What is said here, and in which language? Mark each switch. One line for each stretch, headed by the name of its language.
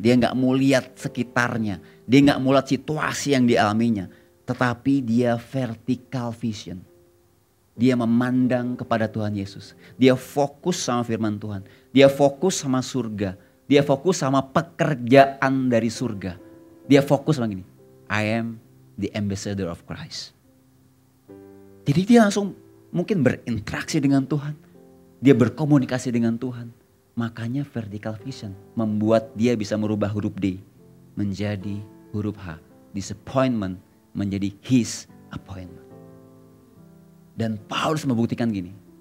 Indonesian: Dia gak mau lihat sekitarnya. Dia gak mau lihat situasi yang dialaminya. Tetapi dia vertical vision. Dia memandang kepada Tuhan Yesus. Dia fokus sama firman Tuhan. Dia fokus sama surga. Dia fokus sama pekerjaan dari surga. Dia fokus sama gini.
English: I am the ambassador of Christ.
Indonesian: Jadi dia langsung mungkin berinteraksi dengan Tuhan. Dia berkomunikasi dengan Tuhan. Makanya vertical vision membuat dia bisa merubah huruf D menjadi huruf H. Disappointment menjadi his appointment. Dan Paulus membuktikan gini.